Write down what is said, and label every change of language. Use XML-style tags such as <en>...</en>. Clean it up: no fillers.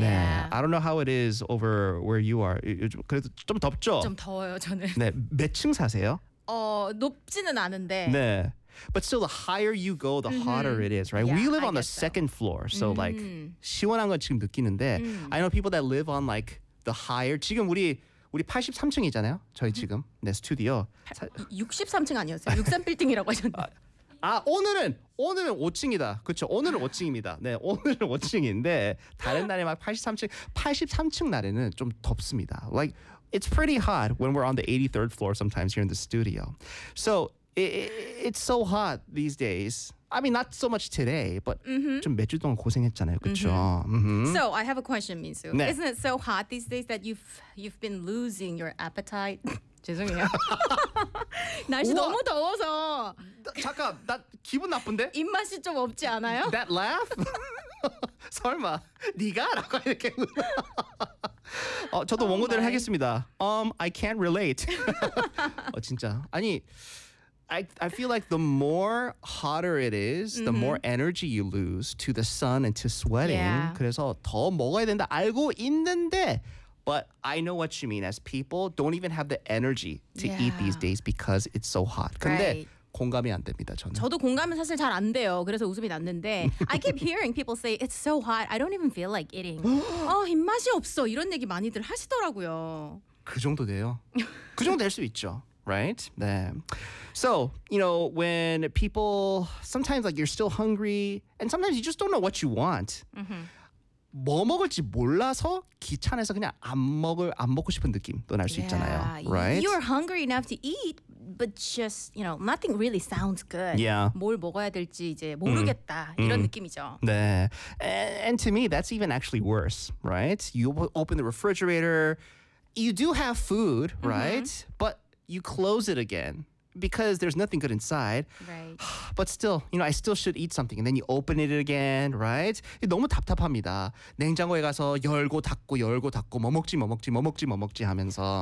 <en>네. I don't know how it is over where you are.</en> <ko>요즘 그래도 좀 덥죠? 좀 더워요, 저는. 네, 몇 층 사세요? 높지는 않은데. 네.</ko> <en>But still, the higher you go, the hotter it is, right? Yeah, we live on the second floor, so like</en> <ko>시원한 건 지금 느끼는데</ko> <en>I know people that live on like the higher.</en> <ko>지금 우리 83층이잖아요, 저희 지금. 네, 스튜디오. 63층 아니었어요? 63 빌딩이라고 하셨는데. 아, 오늘은 5층이다. 그렇죠. 오늘은 5층입니다. 네, 오늘은 5층인데 다른 날에 막 83층 날에는 좀 덥습니다.</ko> <en>Like, it's pretty hot when we're on the 83rd floor sometimes here in the studio. So, it's so hot these days. I mean, not so much today, but</en> <ko>좀 몇 주 동안 고생했잖아요. 그렇죠.</ko> <en>So, I have a question, Minsu.</en> <ko>네.</ko> <en>Isn't it so hot these days that you've been losing your appetite?</en> <ko>죄송해요. 날씨 너무 더워서. 잠깐, 나 기분 나쁜데? 입맛이 좀 없지 않아요?</ko> <en>That laugh?</en> <ko>설마, 네가? 라고 이렇게. 저도 원고대로 하겠습니다.</ko> <en>I can't relate.</en> <ko>진짜.</ko> <en>아니, I feel like the more hotter it is, the more energy you lose to the sun and to sweating. Yeah.</en> <ko>그래서 더 먹어야 된다 알고 있는데</ko> <en>But I know what you mean. As people don't even have the energy to eat these days because it's so hot.</en> <ko>근데 공감이 안 됩니다, 저는. 저도 공감은 사실 잘 안 돼요. 그래서 웃음이 났는데</ko> <en>I keep hearing people say it's so hot. I don't even feel like eating.</en> <ko>입맛이 없어. 이런 얘기 많이들 하시더라고요. 그 정도 돼요? 그 정도 될 수 있죠.</ko> <en>Right?</en> <ko>네.</ko> <en>So, you know, when people sometimes like you're still hungry and sometimes you just don't know what you want.</en> <ko>뭐 먹을지 몰라서 귀찮아서 그냥 안 먹고 싶은 느낌도 날 수 있잖아요.</ko> <en>Right? You're hungry enough to eat, but just, you know, nothing really sounds good. Yeah.</en> <ko>뭘 먹어야 될지 이제 모르겠다. 이런 느낌이죠. 네.</ko> <en>And to me, that's even actually worse, right? You open the refrigerator, you do have food, right? But you close it again. Because there's nothing good inside. Right. But still, you know, I still should eat something. And then you open it again, right?</en> <ko>너무 답답합니다. 냉장고에 가서 열고 닫고 열고 닫고 뭐 먹지 뭐 먹지 뭐 먹지 뭐 먹지 하면서.</ko>